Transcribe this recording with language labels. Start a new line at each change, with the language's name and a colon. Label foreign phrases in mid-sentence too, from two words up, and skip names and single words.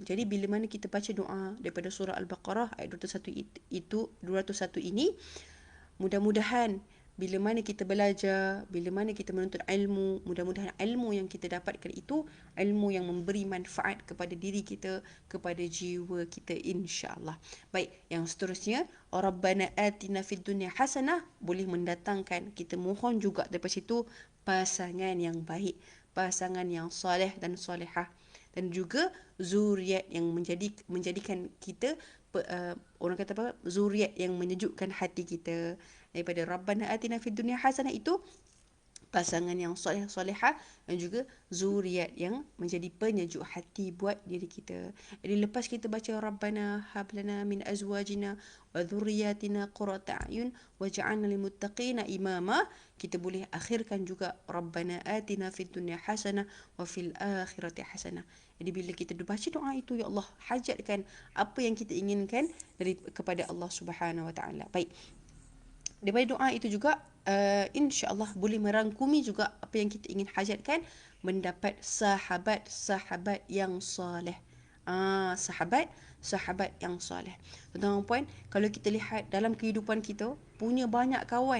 Malay: Jadi bila mana kita baca doa daripada surah Al-Baqarah ayat 201 ini, mudah-mudahan bila mana kita belajar, bila mana kita menuntut ilmu, mudah-mudahan ilmu yang kita dapatkan itu ilmu yang memberi manfaat kepada diri kita, kepada jiwa kita,
Arabic: إن شاء الله.
Malay: Baik, yang seterusnya,
Arabic: ربنا آتنا في الدنيا حسنة,
Malay: boleh mendatangkan, kita mohon juga daripada situ pasangan yang baik, pasangan yang soleh dan solehah, dan juga zuriat yang menjadikan kita orang kata apa, zuriat yang menyejukkan hati kita. Daripada
Arabic: ربنا آتنا في الدنيا حسنة
Malay: itu pasangan yang soleh solehah, dan juga zuriat yang menjadi penyejuk hati buat diri kita. Jadi lepas kita baca
Arabic: ربنا هب لنا من أزواجنا وذرياتنا قرة أعين واجعلنا للمتقين إماما,
Malay: kita boleh akhirkan juga
Arabic: ربنا آتنا في الدنيا حسنة وفي الآخرة حسنة.
Malay: Jadi bila kita baca doa itu,
Arabic: يا الله,
Malay: hajatkan apa yang kita inginkan kepada Allah
Arabic: سبحانه وتعالى.
Malay: Baik. Daripada doa itu juga
Arabic: إن شاء الله
Malay: boleh merangkumi juga apa yang kita ingin hajatkan, mendapat sahabat-sahabat yang soleh. Sahabat yang soleh. Tuan-tuan dan puan, kalau kita lihat dalam kehidupan kita, punya banyak kawan.